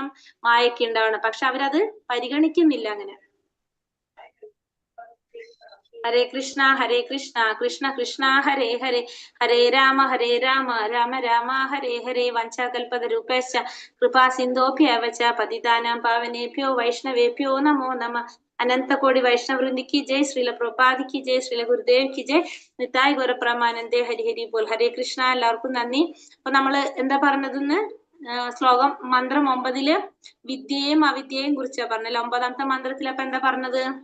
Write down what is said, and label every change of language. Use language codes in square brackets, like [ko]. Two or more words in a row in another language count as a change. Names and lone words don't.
[ml] മായയ്ക്ക് ഉണ്ടാവണം. പക്ഷെ അവരത് പരിഗണിക്കുന്നില്ല. [sa] അങ്ങനെ ഹരേ കൃഷ്ണ കൃഷ്ണ കൃഷ്ണ ഹരേ ഹരേ, ഹരേ രാമ രാമ രാമ ഹരേ ഹരേ. വഞ്ചാകൽപതരൂപേശ്ച കൃപാ സിന്ധോഭ്യവച പതിതാനാം പാവനേഭ്യോ വൈഷ്ണവേഭ്യോ നമോ നമ. [ml] അനന്തകോടി വൈഷ്ണവൃന്ദിക്ക് ജയ്. ശ്രീല പ്രഭുപാദിക്ക് ജയ്. ശ്രീല ഗുരുദേവ്ക്ക് ജയ്. [sa] നിതായ് ഗൗരപ്രമാനന്ദേ ഹരി ഹരി ബോൽ. [ml] ഹരേ കൃഷ്ണ. എല്ലാവർക്കും നന്ദി. അപ്പൊ നമ്മള് എന്താ പറഞ്ഞതെന്ന് ശ്ലോകം മന്ത്രം 9 വിദ്യയെയും അവിദ്യയെയും കുറിച്ചാ പറഞ്ഞല്ലോ. 9ാമത്തെ മന്ത്രത്തിൽ അപ്പൊ എന്താ പറഞ്ഞത്?